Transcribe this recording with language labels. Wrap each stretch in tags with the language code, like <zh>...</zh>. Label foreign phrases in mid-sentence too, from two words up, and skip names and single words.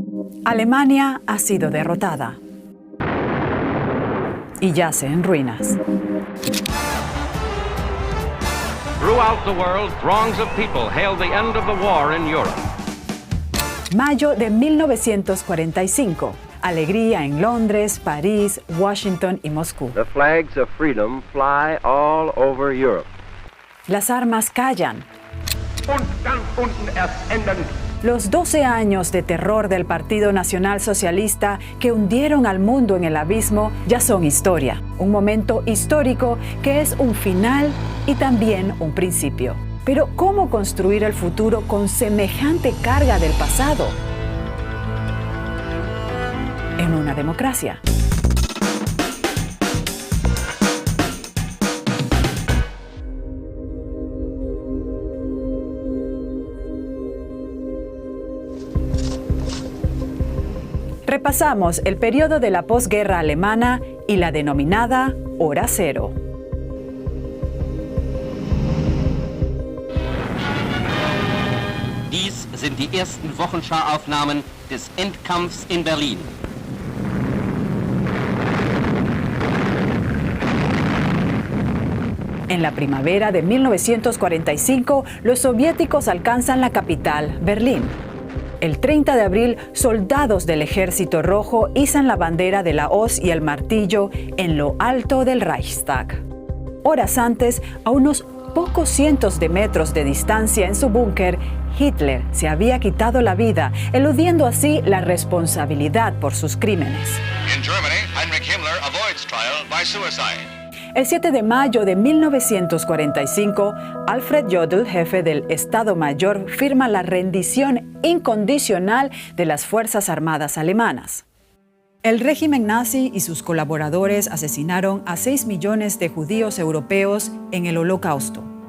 <es>Alemania ha sido derrotada y yace en ruinas.</es> <en>Throughout the world, throngs of people hailed the end of the war in Europe.</en> <es>Mayo de 1945. Alegría en Londres, París, Washington y Moscú.</es> <en>The flags of freedom fly all over Europe.</en> <es>Las armas callan.</es> <de>Und ganz unten erst enden.</de> <es>Los 12 años de terror del Partido Nacional Socialista que hundieron al mundo en el abismo ya son historia. Un momento histórico que es un final y también un principio. Pero ¿cómo construir el futuro con semejante carga del pasado? En una democracia. Repasamos el periodo de la posguerra alemana y la denominada Hora Cero.</es> <de>Dies sind die ersten Wochenschau-Aufnahmen des Endkampfs in Berlin.</de> <es>En la primavera de 1945, los soviéticos alcanzan la capital, Berlín. El 30 de abril, soldados del Ejército Rojo izan la bandera de la hoz y el martillo en lo alto del Reichstag. Horas antes, a unos pocos cientos de metros de distancia en su búnker, Hitler se había quitado la vida, eludiendo así la responsabilidad por sus crímenes.</es> <en>In Germany, Heinrich Himmler avoids trial by suicide.</en> <es>El 7 de mayo de 1945, Alfred Jodl, jefe del Estado Mayor, firma la rendición incondicional de las Fuerzas Armadas alemanas. El régimen nazi y sus colaboradores asesinaron a 6 millones de judíos europeos en el Holocausto.</es>